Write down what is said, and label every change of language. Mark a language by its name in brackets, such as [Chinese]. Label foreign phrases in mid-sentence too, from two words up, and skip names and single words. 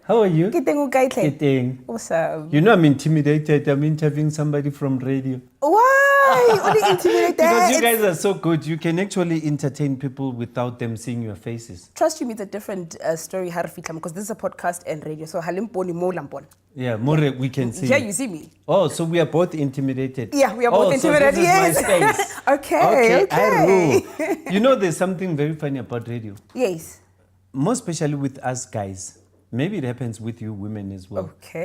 [English] How are you? Getting. Awesome. You know I'm intimidated. I'm interviewing somebody from radio. Why? Only intimidated. Because you guys are so good. You can actually entertain people without them seeing your faces. Trust you, it's a different story, because this is a podcast and radio. [Tswana] So halimponi mo lampon. [English] Yeah, more we can see. Here you see me. Oh, so we are both intimidated. Yeah, we are both intimidated. So this is my space. Okay. I rule. You know, there's something very funny about radio. Yes. More especially with us guys. Maybe it happens with you women as well. Okay.